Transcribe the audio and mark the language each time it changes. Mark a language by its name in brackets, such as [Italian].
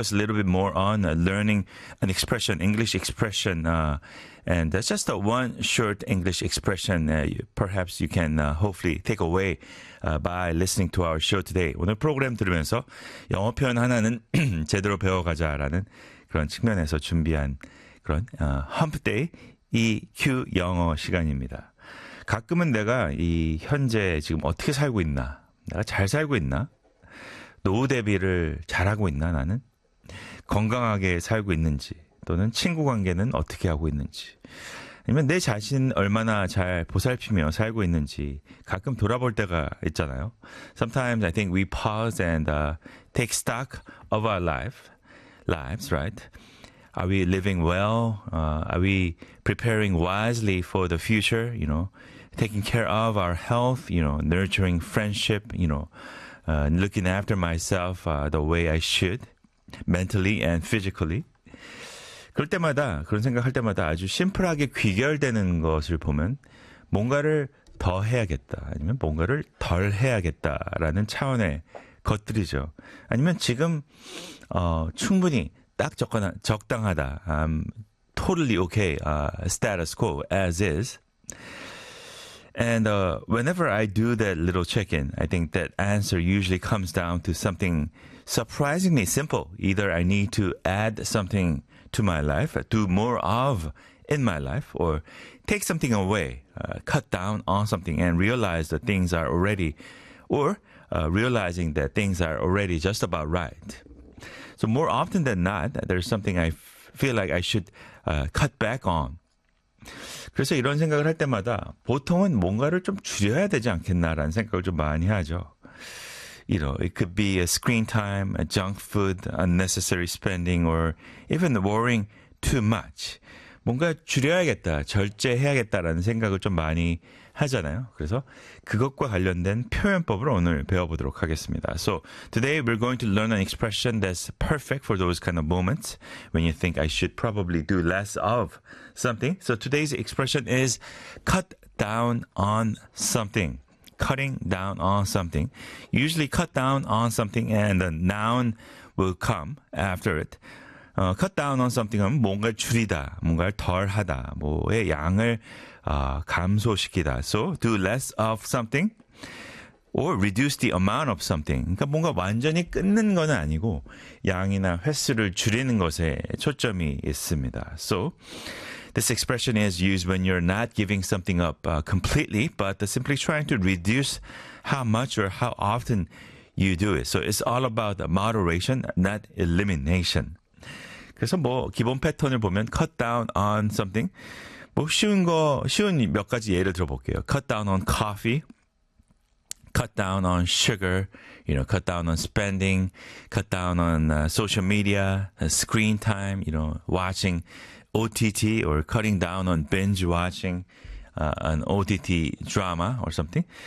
[English] A little bit more on learning an expression, English expression, and that's just a one short English expression. Perhaps you can hopefully take away by listening to our show today. [Korean] 오늘 프로그램 들으면서 영어 표현 하나는 제대로 배워가자라는 그런 측면에서 준비한 그런 Humpday EQ 영어 시간입니다. 가끔은 내가 이 현재 지금 어떻게 살고 있나, 내가 잘 살고 있나, 노후 대비를 잘하고 있나, 나는 건강하게 살고 있는지, 또는 친구 관계는 어떻게 하고 있는지, 아니면 내 자신 얼마나 잘 보살피며 살고 있는지 가끔 돌아볼 때가 있잖아요. [English] Sometimes I think we pause and take stock of our lives, right? Are we living well? Are we preparing wisely for the future? You know, taking care of our health, you know, nurturing friendship, you know, looking after myself the way I should. Mentally and physically. [Korean] 그럴 때마다, 그런 생각할 때마다 아주 심플하게 귀결되는 것을 보면 뭔가를 더 해야겠다, 아니면 뭔가를 덜 해야겠다라는 차원의 것들이죠. 아니면 지금 충분히 딱 적당하다. [English] I'm totally okay. Status quo as is. And whenever I do that little check-in, I think that answer usually comes down to something surprisingly simple. Either I need to add something to my life, do more of in my life, or take something away, cut down on something and realize that things are already, or realizing that things are already just about right. So more often than not, there's something I feel like I should cut back on. [Korean] 그래서 이런 생각을 할 때마다 보통은 뭔가를 좀 줄여야 되지 않겠나라는 생각을 좀 많이 하죠. [English] You know, it could be a screen time, a junk food, unnecessary spending, or even worrying too much. [Korean] 뭔가 줄여야겠다, 절제해야겠다라는 생각을 좀 많이 하잖아요. 그래서 그것과 관련된 표현법을 오늘 배워보도록 하겠습니다. [English] So, today we're going to learn an expression that's perfect for those kind of moments when you think I should probably do less of something. So, today's expression is cut down on something. Cutting down on something. Usually cut down on something and the noun will come after it. [Korean] Cut down on something 하면 뭔가를 줄이다, 뭔가를 덜하다, 뭐의 양을 감소시키다. [English] So, do less of something or reduce the amount of something. [Korean] 그러니까 뭔가 완전히 끊는 건 아니고 양이나 횟수를 줄이는 것에 초점이 있습니다. [English] So, this expression is used when you're not giving something up completely, but simply trying to reduce how much or how often you do it. So, it's all about moderation, not elimination. [Korean] 그래서 뭐 기본 패턴을 보면 cut down on something. 뭐 쉬운 몇 가지 예를 들어볼게요. [English] Cut down on coffee, cut down on sugar, you know, cut down on spending, cut down on social media, screen time, you know, watching OTT or cutting down on binge watching an OTT drama or something.